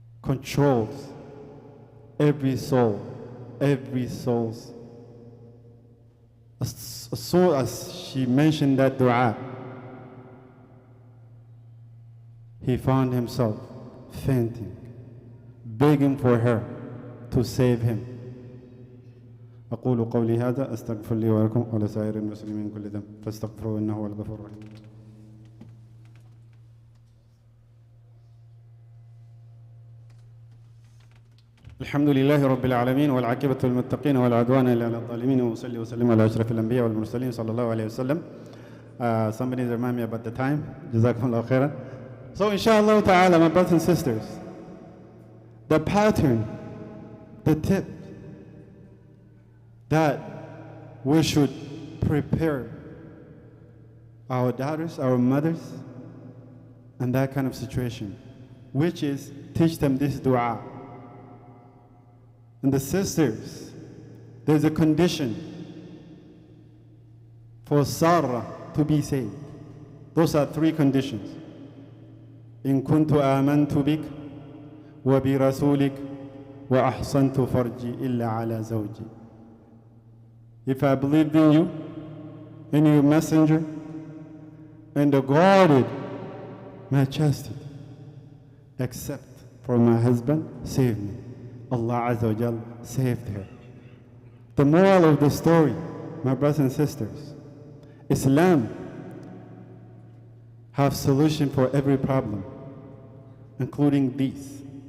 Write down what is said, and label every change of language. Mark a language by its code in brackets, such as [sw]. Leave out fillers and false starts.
[en] controls every soul, every soul's. As soon as she mentioned that dua, he found himself fainting, begging for her to save him. [ar] أقول قولي هذا أستغفر لي ولكم ولسائر المسلمين من كل ذنب فاستغفروه إنه هو الغفور الرحيم. الحمد لله رب العالمين والعاقبة للمتقين والعدوان إلا على الظالمين وصلي وسلم على أشرف الأنبياء والمرسلين صلى الله عليه وسلم. [en] Somebody remind me about the time. Jazakumullah khairan. So inshallah ta'ala, my brothers and sisters, the pattern, the tip that we should prepare our daughters, our mothers, and that kind of situation, which is teach them this dua. And the sisters, there's a condition for Sarah to be saved. Those are three conditions. [ar] إن كنت آمنت بك وبرسولك وأحصنت فرجي إلا على زوجي. [en] If I believed in you, in your messenger, and guarded my chastity, except for my husband, save me. Allah Azza wa Jal saved her. The moral of the story, my brothers and sisters, Islam have solution for every problem, including these.